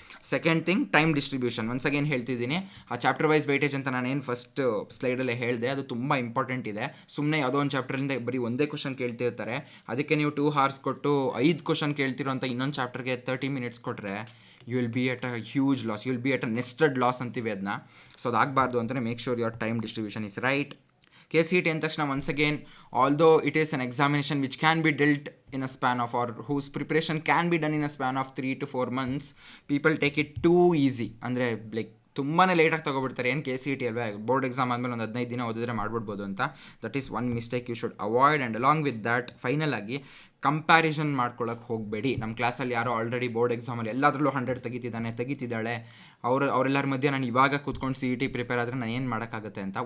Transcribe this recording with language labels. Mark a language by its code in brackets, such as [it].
[kn] Second thing, time distribution. Once again ಹೇಳ್ತಿದ್ದೀನಿ, ಆ chapter wise weightage ಅಂತ ನಾನೇನು ಫಸ್ಟ್ ಸ್ಲೈಡಲ್ಲೇ ಹೇಳಿದೆ ಅದು ತುಂಬ ಇಂಪಾರ್ಟೆಂಟ್ ಇದೆ. ಸುಮ್ಮನೆ ಯಾವುದೋ ಒಂದು ಚಾಪ್ಟರಿಂದ ಬರೀ ಒಂದೇ ಕ್ವಶನ್ ಕೇಳ್ತಿರ್ತಾರೆ, ಅದಕ್ಕೆ ನೀವು 2 hours ಕೊಟ್ಟು 5 ಕ್ವಶನ್ ಕೇಳ್ತಿರೋ ಅಂತ ಇನ್ನೊಂದು ಚಾಪ್ಟರ್ಗೆ 30 minutes ಕೊಟ್ಟರೆ [en] you will be at a huge loss, you will be at a nested loss [kn] ಅಂತೀವಿ ಅದನ್ನ. ಸೊ ಅದಾಗಬಾರ್ದು ಅಂತಲೇ [en] Make sure your time distribution is right. [kn] KCET ಅಂದ ತಕ್ಷಣ [en] Once again, although it is an examination which can be dealt in a span of, or whose preparation can be done in a span of 3 to 4 months, people take it too easy. [kn] ಅಂದರೆ like ತುಂಬಾ ಲೇಟಾಗಿ ತೊಗೊಬಿಡ್ತಾರೆ. ಏನು KCET ಅಲ್ವೇ, board exam ಆದಮೇಲೆ ಒಂದು 15 ದಿನ ಓದಿದ್ರೆ ಮಾಡ್ಬಿಡ್ಬೋದು ಅಂತ. [en] That is one mistake you should avoid. And along with that, [kn] final ಆಗಿ ಕಂಪ್ಯಾರಿಸನ್ ಮಾಡ್ಕೊಳ್ಳೋಕೆ ಹೋಗಬೇಡಿ. ನಮ್ಮ ಕ್ಲಾಸಲ್ಲಿ ಯಾರೋ ಆಲ್ರೆಡಿ ಬೋರ್ಡ್ ಎಕ್ಸಾಮಲ್ಲಿ ಎಲ್ಲದರಲ್ಲೂ 100 ತೆಗಿತಿದ್ದಾಳೆ, ಅವರೆಲ್ಲರ ಮಧ್ಯೆ ನಾನು ಇವಾಗ ಕೂತ್ಕೊಂಡು CET ಪ್ರಿಪೇರ್ ಆದರೆ ನಾನು ಏನು ಮಾಡೋಕ್ಕಾಗುತ್ತೆ ಅಂತ.